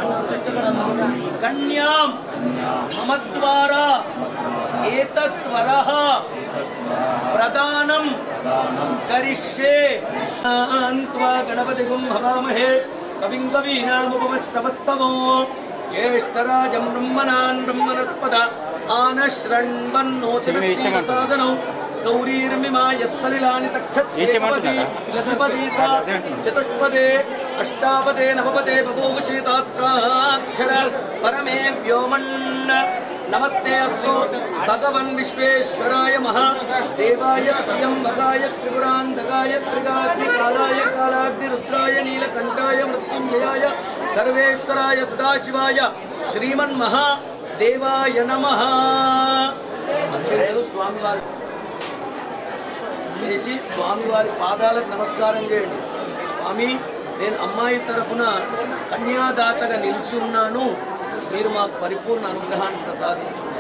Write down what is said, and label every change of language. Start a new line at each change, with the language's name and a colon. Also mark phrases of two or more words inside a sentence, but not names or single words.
Sanskrit: కన్యాం మమ ద్వారా ఏతత్ వరః ప్రదానం కరిష్యే అంత్వా గణపతిగుం హవామహే కవిం కవీనాముపమశ్రవస్తమో జ్యేష్ఠరాజం బ్రహ్మణాన్ బ్రహ్మణస్పద ఆనశ్రण्वन्नोतिसादनौ गौरीर्मिमाय सलिलानि तक्षत्पदी चतुष्पदे अष्टापदे नवपदे बभूवशीतात्राक्षर परमे व्योमन् नमस्ते अस्तु भगवन् विश्वेश्वराय महादेवाय त्र्यम्बकाय त्रिपुरान्तकाय त्रिकाग्निकालाय कालाग्निरुद्राय नीलकण्ठाय मृत्युञ्जयाय सर्वेश्वराय सदाशिवाय श्रीमन्महादेवाय नमः
Telugu: స్వామివారి వేసి స్వామివారి పాదాలకు నమస్కారం చేయండి. స్వామి, నేను అమ్మాయి తరపున కన్యాదాతగా నిలిచి ఉన్నాను, మీరు మాకు పరిపూర్ణ అనుగ్రహాన్ని ప్రసాదించు.